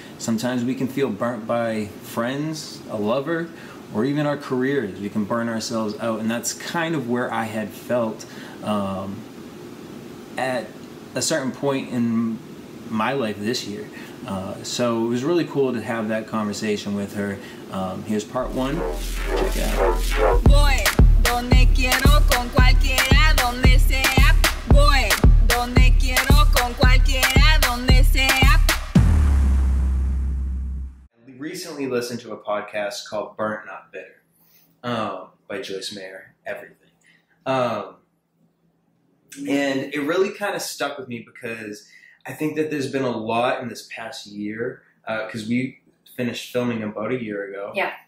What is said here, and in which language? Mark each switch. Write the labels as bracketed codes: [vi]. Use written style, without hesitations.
[en] Sometimes we can feel burnt by friends, a lover, or even our careers. We can burn ourselves out, and that's kind of where I had felt at a certain point in my life this year. So it was really cool to have that conversation with her. Here's part one. Check it out. [es] Voy donde quiero con cualquiera donde sea. Voy donde quiero con cualquiera donde sea. [en] I recently listened to a podcast called Burnt Not Bitter by Joyce Meyer, everything. And it really kind of stuck with me because I think that there's been a lot in this past year, because we finished filming about a year ago. Yeah.